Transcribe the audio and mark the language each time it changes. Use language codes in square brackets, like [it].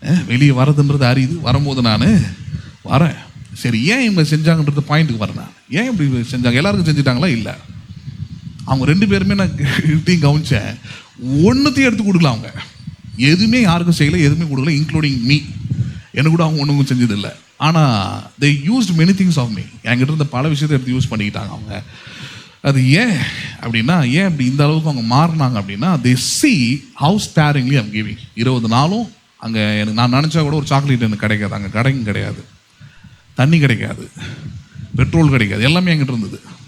[ta] வெளியே வரதுன்றது அறியுது, வரும்போது நான் வரேன். சரி, ஏன் இவங்க செஞ்சாங்கன்றது பாயிண்ட்டுக்கு வரேன். நான் ஏன் இப்படி செஞ்சாங்க? எல்லாருக்கும் செஞ்சுட்டாங்களா? இல்லை. அவங்க 2 பேருமே நான் கிட்டையும் கவனிச்சேன், ஒன்றுத்தையும் எடுத்து கொடுக்கல. அவங்க எதுவுமே யாருக்கும் செய்யலை, எதுவுமே கொடுக்கல, [en] Including me. [ta] எனக்கு கூட அவங்க ஒன்றும் செஞ்சதில்லை. ஆனால் [en] they used many things of me. [ta] என்கிட்ட இருந்த பல விஷயத்தை எடுத்து யூஸ் பண்ணிக்கிட்டாங்க அவங்க. அது ஏன் அப்படின்னா, ஏன் அப்படி இந்த அளவுக்கு அவங்க மாறினாங்க அப்படின்னா, [en] they see how sparingly I'm giving. [ta] 20 நாளும் அங்கே எனக்கு நான் நினச்சா கூட ஒரு சாக்லேட் எனக்கு கிடைக்காது. அங்கே கடையும் கிடையாது, தண்ணி கிடைக்காது, பெட்ரோல் கிடைக்காது, எல்லாமே என்கிட்ட இருந்தது.